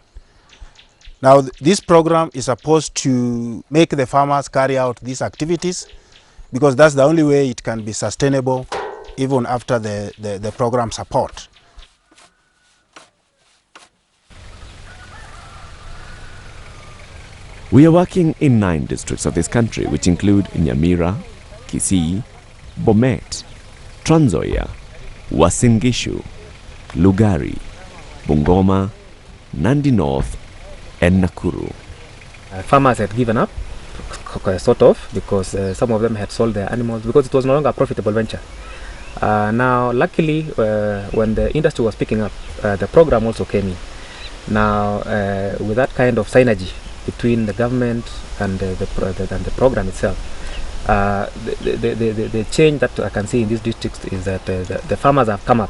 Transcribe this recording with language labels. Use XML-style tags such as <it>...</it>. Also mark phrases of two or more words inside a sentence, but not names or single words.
<en>Now, this program is supposed to make the farmers carry out these activities because that's the only way it can be sustainable even after the program support. We are working in 9 districts of this country, which include Nyamira, Kisii, Bomet, Trans Nzoia, Uasin Gishu, Lugari, Bungoma, Nandi North, and Nakuru. Farmers had given up, sort of, because some of them had sold their animals because it was no longer a profitable venture. Now, luckily, when the industry was picking up, the program also came in. Now, with that kind of synergy between the government and the program itself, the change that I can see in these districts is that the farmers have come up.</en>